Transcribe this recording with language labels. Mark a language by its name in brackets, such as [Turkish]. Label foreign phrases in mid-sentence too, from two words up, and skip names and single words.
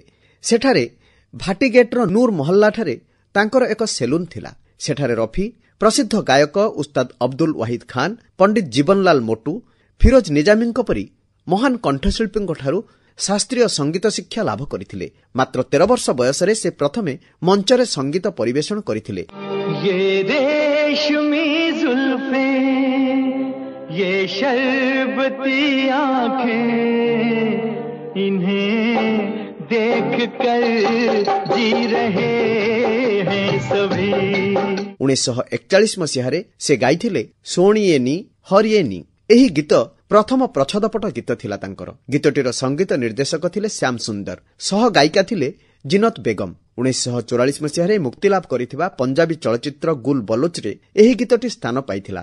[Odia] ସେଠାରେ ଭାଟିଗେଟ୍ର ନୂର ମହଲ୍ଲାଠାରେ ତାଙ୍କର ଏକ ସେଲୁନ୍ ଥିଲା। ସେଠାରେ ରଫି ପ୍ରସିଦ୍ଧ ଗାୟକ ଉସ୍ତାଦ ଅବଦୁଲ ୱାହିଦ ଖାନ୍, ପଣ୍ଡିତ ଜୀବନଲାଲ ମୋଟୁ, ଫିରୋଜ ନିଜାମୀଙ୍କ ପରି ମହାନ କଣ୍ଠଶିଳ୍ପୀଙ୍କଠାରୁ ଶାସ୍ତ୍ରୀୟ ସଙ୍ଗୀତ ଶିକ୍ଷା ଲାଭ କରିଥିଲେ। ମାତ୍ର 13 ବର୍ଷ ବୟସରେ ସେ ପ୍ରଥମେ ମଞ୍ଚରେ ସଙ୍ଗୀତ ପରିବେଷଣ କରିଥିଲେ। [Hindi] ये रेशमी जुल्फें, ये शरबती आँखें, इन्हें देख कर जी रहे हैं सभी। [Odia] 1941 ମସିହାରେ ସେ ଗାଇଥିଲେ ସୋଣିଏନି ହରିଏନି। ଏହି ଗୀତ ପ୍ରଥମ ପ୍ରଚ୍ଛଦପଟ ଗୀତ ଥିଲା ତାଙ୍କର। ଗୀତଟିର ସଙ୍ଗୀତ ନିର୍ଦ୍ଦେଶକ ଥିଲେ ଶ୍ୟାମ ସୁନ୍ଦର, ସହ ଗାୟିକା ଥିଲେ ଜିନତ ବେଗମ। 1944 ମସିହାରେ ମୁକ୍ତିଲାଭ କରିଥିବା ପଞ୍ଜାବୀ ଚଳଚ୍ଚିତ୍ର ଗୁଲ ବଲୋଚରେ ଏହି ଗୀତଟି ସ୍ଥାନ ପାଇଥିଲା।